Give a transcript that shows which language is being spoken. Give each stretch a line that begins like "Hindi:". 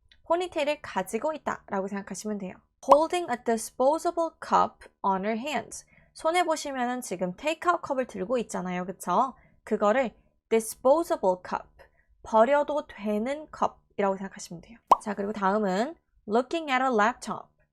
Korean: 포니테일을 가지고 있다 라고 생각하시면 돼요.
English: holding a disposable cup on her hands.
Korean: 손에 보시면은 지금 테이크아웃 컵을 들고 있잖아요. 그쵸? 그거를 disposable cup, 버려도 되는 컵이라고 생각하시면 돼요. 자, 그리고 다음은
English: looking at a laptop.